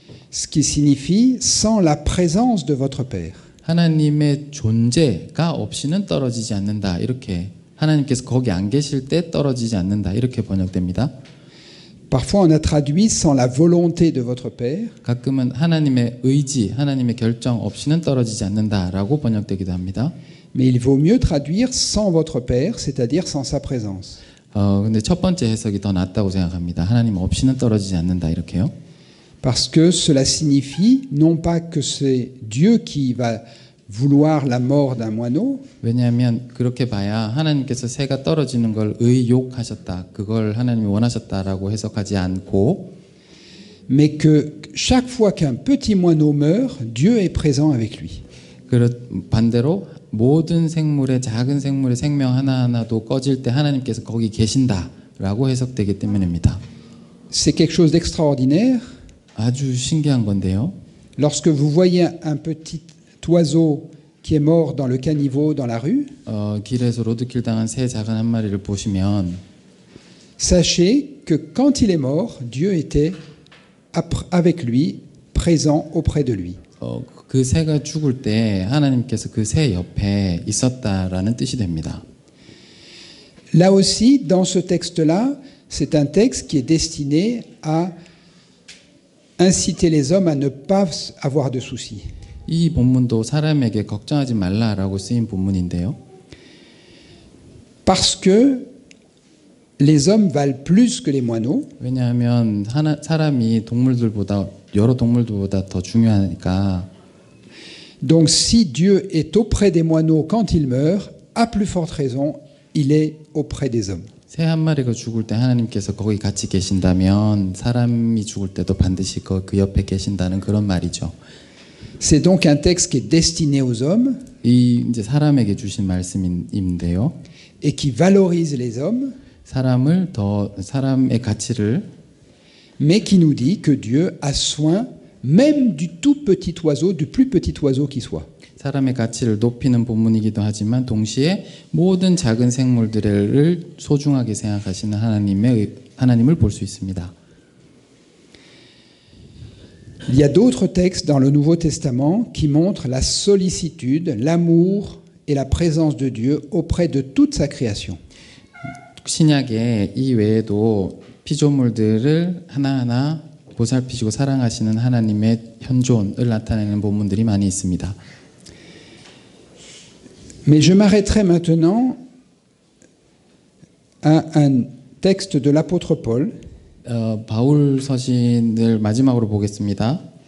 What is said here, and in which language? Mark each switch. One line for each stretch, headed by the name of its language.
French: Ce qui signifie sans la présence de votre Père.
Korean: 하나님의 존재가 없이는 떨어지지 않는다 이렇게 하나님께서 거기 안 계실 때 떨어지지 않는다 이렇게 번역됩니다.
French: Parfois on a traduit sans la volonté de votre Père.
Korean: 가끔은 하나님의 의지, 하나님의 결정 없이는 떨어지지 않는다라고 번역되기도 합니다.
French: Mais il vaut mieux traduire sans votre Père, c'est-à-dire sans sa présence.
Korean: 근데 첫 번째 해석이 더 낫다고 생각합니다. 하나님 없이는 떨어지지 않는다 이렇게요.
French: Parce que cela signifie non pas que c'est Dieu qui va vouloir la mort d'un moineau,
Korean: 왜냐하면 그렇게 봐야 하나님께서 새가 떨어지는 걸 의욕하셨다. 그걸 하나님이 원하셨다라고 해석하지 않고
French: mais que chaque fois qu'un petit moineau meurt, Dieu est présent avec lui.
Korean: 반대로 모든 생물의 작은 생물의 생명 하나하나도 꺼질 때 하나님께서 거기 계신다라고 해석되기 때문입니다.
French: C'est quelque chose d'extraordinaire.
Korean: 아주 신기한 건데요.
French: Lorsque vous voyez un petit oiseau qui est mort dans le caniveau dans la rue,
Korean: 길에서 로드킬 당한 새 작은 한 마리를 보시면
French: sachez que quand il est mort, Dieu était avec lui, présent auprès de lui.
Korean: 그 새가 죽을 때 하나님께서 그 새 옆에 있었다라는 뜻이 됩니다.
French: Là aussi, dans ce texte-là, c'est un texte qui est destiné à inciter les hommes à ne pas avoir de soucis.
Korean: 이 본문도 사람에게 걱정하지 말라라고 쓰인 본문인데요.
French: Parce que les hommes valent plus que les moineaux,
Korean: 왜냐하면 사람이 동물들보다 여러 동물들보다 더 중요하니까.
French: donc si Dieu est auprès des moineaux quand il meurt, à plus forte raison, il est auprès des hommes.
Korean: 새 한 마리가 죽을 때 하나님께서 거기 같이 계신다면 사람이 죽을 때도 반드시 그 옆에 계신다는 그런 말이죠.
French: C'est donc un texte qui est destiné aux hommes
Korean: 이 이제 사람에게 주신 말씀인데요.
French: et qui valorise les hommes,
Korean: 사람의 가치를
French: mais qui nous dit que Dieu a soin même du tout petit oiseau, du plus petit oiseau qui soit.
Korean: 사람의 가치를 높이는 본문이기도 하지만 동시에 모든 작은 생물들을 소중하게 생각하시는 하나님을 볼 수 있습니다.
French: Il y a d'autres textes dans le Nouveau Testament qui montrent la sollicitude, l'amour et la présence de Dieu auprès de toute sa création.
Korean: 신약에 이 외에도 피조물들을 하나하나 보살피시고 사랑하시는 하나님의 현존을 나타내는 본문들이 많이 있습니다.
French: Mais je m'arrêterai maintenant à un texte de l'apôtre Paul
Korean: 바울 서신을 마지막으로 보겠습니다.